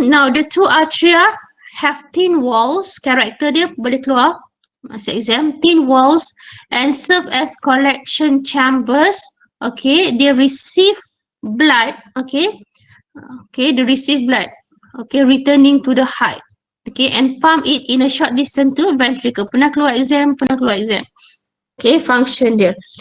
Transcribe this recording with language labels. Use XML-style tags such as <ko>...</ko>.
<en>Now, the two atria have thin walls.</en> <ms>Karakter dia boleh keluar masa exam.</ms> <en>Thin walls and serve as collection chambers. Okay, they receive blood. Okay. Okay, they receive blood. Okay, returning to the heart. Okay, and pump it in a short distance to ventricle.</en> <ms>Pernah keluar exam? Okay, function dia.</ms>